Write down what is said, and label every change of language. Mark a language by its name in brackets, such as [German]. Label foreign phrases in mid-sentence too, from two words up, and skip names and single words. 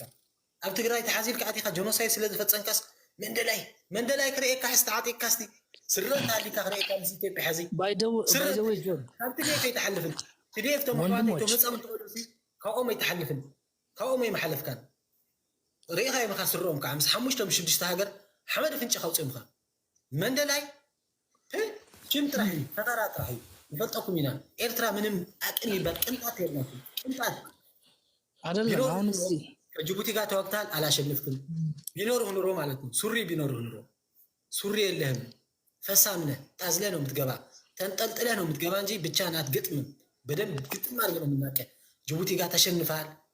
[Tigrinya] ኣብ ትግራይ ተሓዚልካ ኣቲካ ጀኖሳይድ ስለ ዝፈፀምካስ መንደላይ ክርኤካ ሕዚ ተዓጢቅካ ስቲ ስረት ሃሊካ ክርኤካ ምስ ኢትዮጵያ ሕዚ ካብቲ ዴፍ ኣይተሓልፍን ትዴፍ ተመኳተይ ተመፀም ትበሉሲ ካብኦም ኣይተሓልፍን ካብኦም ኣይመሓለፍካን ርኢኻ የምካ ስርኦም ከዓ ምስ ሓሙሽተ ሽዱሽተ ሃገር ሓመድ ፍንጭ ካውፅምካ መንደላይ ሽም ጥራሕ እዩ ፈጠራ ጥራሕ እዩ። ንፈልጠኩም ኢና ኤርትራ ምንም ኣቅን ይባል ቅንጣት የላኩም ቅንጣት [Amharic] አይደለም። አሁን ከጅቡቲ ጋር ተዋግታል አላሸንፍክም። ቢኖርህ ኑሮ ማለት ነው ሱሪ ቢኖርህ ኑሮ ሱሪ የለህም። ፈሳም ነህ። ታዝለህ ነው የምትገባ፣ ተንጠልጥለህ ነው የምትገባ እንጂ ብቻህን አትገጥምም። በደንብ ግጥም አድርገህ ነው የምናውቀህ። ጅቡቲ ጋር ተሸንፈሃል።